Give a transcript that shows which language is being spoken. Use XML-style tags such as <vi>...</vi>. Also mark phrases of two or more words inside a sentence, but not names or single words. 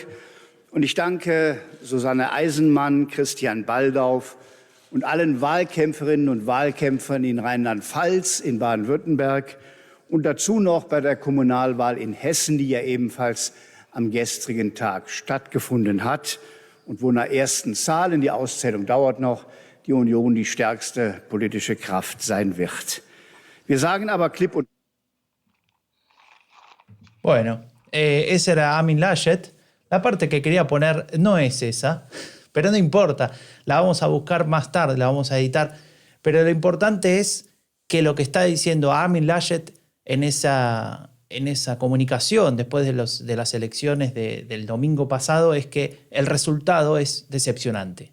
<de>Und ich danke Susanne Eisenmann, Christian Baldauf und allen Wahlkämpferinnen und Wahlkämpfern in Rheinland-Pfalz, in Baden-Württemberg und dazu noch bei der Kommunalwahl in Hessen, die ja ebenfalls am gestrigen Tag stattgefunden hat und wo nach ersten Zahlen, die Auszählung dauert noch, die Union die stärkste politische Kraft sein wird. Wir sagen aber klipp und</de> <es>Bueno, ese era Amin Laschet. La parte que quería poner no es esa, pero no importa. La vamos a buscar más tarde, la vamos a editar. Pero lo importante es que lo que está diciendo Amin Laschet en esa comunicación después de las elecciones del domingo pasado es que el resultado es decepcionante.</es>